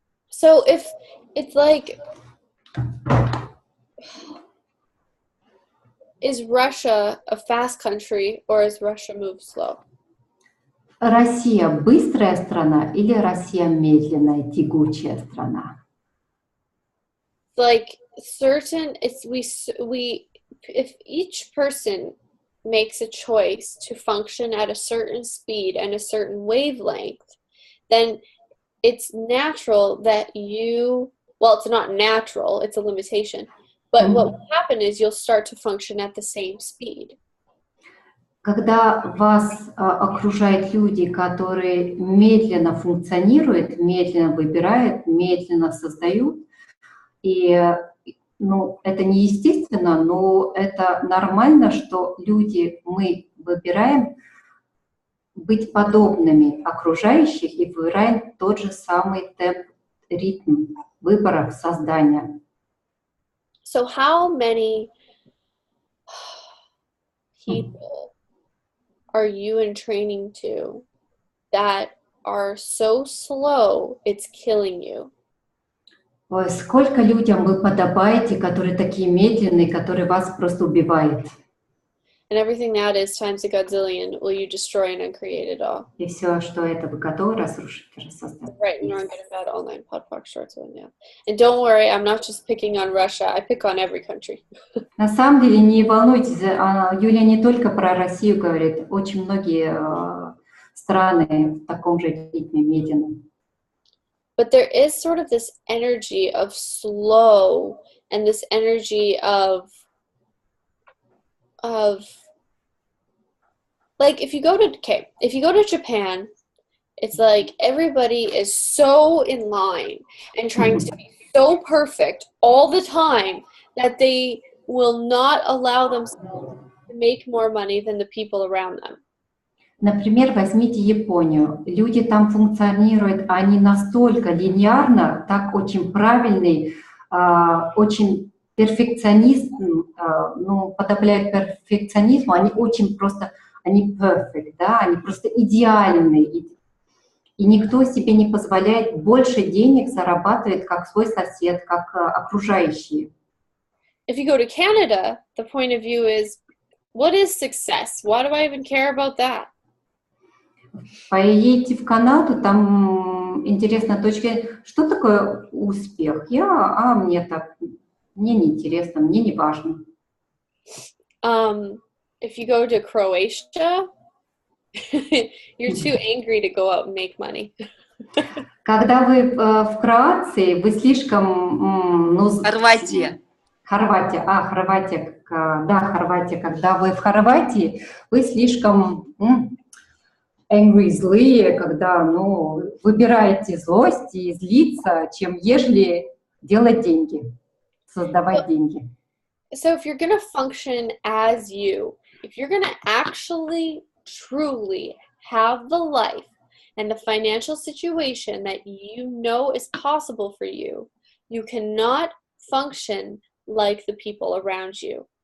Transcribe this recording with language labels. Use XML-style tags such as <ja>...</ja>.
<en>So if it's like, is Russia a fast country or is Russia move slow?</en> <ru>Россия быстрая страна или Россия медленная, тягучая страна?</ru> <en>Like, certain it's we if each person makes a choice to function at a certain speed and a certain wavelength, then it's natural that you, well, it's not natural, it's a limitation, but what will happen is you'll start to function at the same speed.</en> <ru>Когда вас окружают люди, которые медленно функционируют, медленно выбирают, медленно создают, и ну, это неестественно, но это нормально, что люди, мы выбираем быть подобными окружающих и выбираем тот же самый темп, ритм выборов создания.</ru> <en>So how many people are you in training to that are so slow it's killing you?</en> <ru>Ой, сколько людям вы подобаете, которые такие медленные, которые вас просто убивают?</ru> <en>And everything that is times a godzillion, will you destroy and uncreate it all?</en> <ru>И все, что это вы готовы разрушить, рассоздать.</ru> <en>Right, and I'm getting bad online podpoc shorts one, yeah. And don't worry, I'm not just picking on Russia, I pick on every country.</en> <ru>На самом деле, не волнуйтесь, Юлия не только про Россию говорит, очень многие страны в таком же ритме медленном.</ru> <en>But there is sort of this energy of slow and this energy of like if you go to Japan, it's like everybody is so in line and trying to be so perfect all the time that they will not allow themselves to make more money than the people around them.</en> <ru>Например, возьмите Японию. Люди там функционируют, они настолько линейно, так очень правильный, очень перфекционизм, ну, подобляют перфекционизму, они очень просто, они perfect, да, они просто идеальные. И никто себе не позволяет больше денег зарабатывать, как свой сосед, как окружающие.</ru> <en>If you go to Canada, the point of view is, what is success? Why do I even care about that?</en> <ru>Поедете в Канаду, там интересная точка. Что такое успех? Мне так, мне неинтересно, мне не важно. If you go to Croatia, you're too angry to go out and make money. Когда вы в Кроации, вы слишком... Хорватия. Хорватия. Хорватия. Когда вы в Хорватии, вы слишком... angry, злые, когда, ну, выбираете злость и злиться, чем ежели делать деньги, создавать деньги.</ru> <en>So if you're going to function as you, if you're going to actually, truly have the life and the financial situation that you know is possible for you, you cannot function like the people around you.</en>